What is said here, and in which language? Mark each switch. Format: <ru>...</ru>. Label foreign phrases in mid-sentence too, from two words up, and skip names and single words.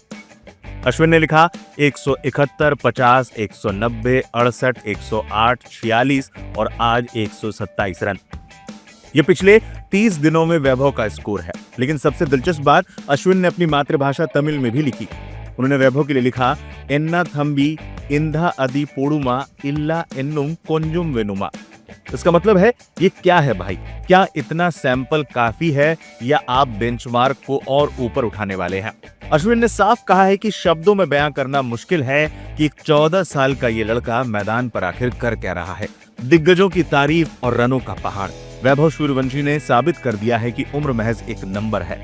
<hi>अश्विन ने लिखा 171, 50, 190, 68, 108, 46 और आज 127 रन। ये पिछले 30 दिनों में वैभव का स्कोर है। लेकिन सबसे दिलचस्प बात अश्विन ने अपनी मातृभाषा तमिल में भी लिखी। उन्होंने वैभव के लिए लिखा,</hi> <ta>என்ன தம்பி இந்த அடி போதுமா இல்ல இன்னும் கொஞ்சம் வேணுமா।</ta> <hi>इसका मतलब है, ये क्या है भाई? क्या इतना सैंपल काफी है, या आप बेंचमार्क को और ऊपर उठाने वाले हैं? अश्विन ने साफ कहा है कि शब्दों में बयां करना मुश्किल है कि एक 14 साल का ये लड़का मैदान पर आखिर कर क्या रहा है। दिग्गजों की तारीफ और रनों का पहाड़। वैभव सूर्यवंशी ने साबित कर दिया है कि उम्र महज एक नंबर है।</hi>